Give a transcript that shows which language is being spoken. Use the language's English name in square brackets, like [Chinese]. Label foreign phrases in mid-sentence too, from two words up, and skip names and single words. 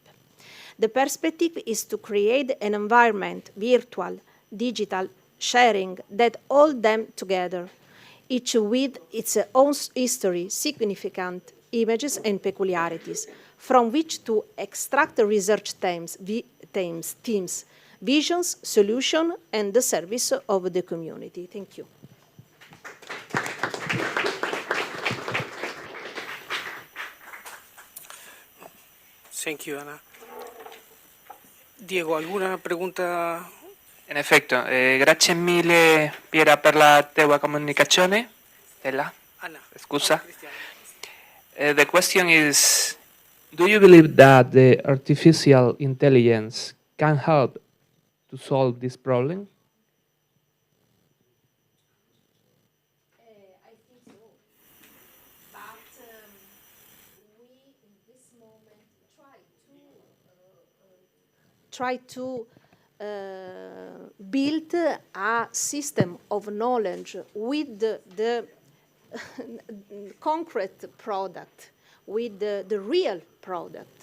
[English] The perspective is to create an environment, virtual, digital, sharing, that all them together, each with its own history, significant images and peculiarities, from which to extract the research themes, visions, solutions, and the service of the community. Thank you. Thank you, Anna. [Spanish] Diego, alguna pregunta? [Italian] In effetto, grazie mille Piera per la tua comunicazione. Anna. Scusa. [English] The question is, do you believe that the artificial intelligence can help to solve this problem? I think so. But we, in this moment, try to build a system of knowledge with the concrete product, with the real product.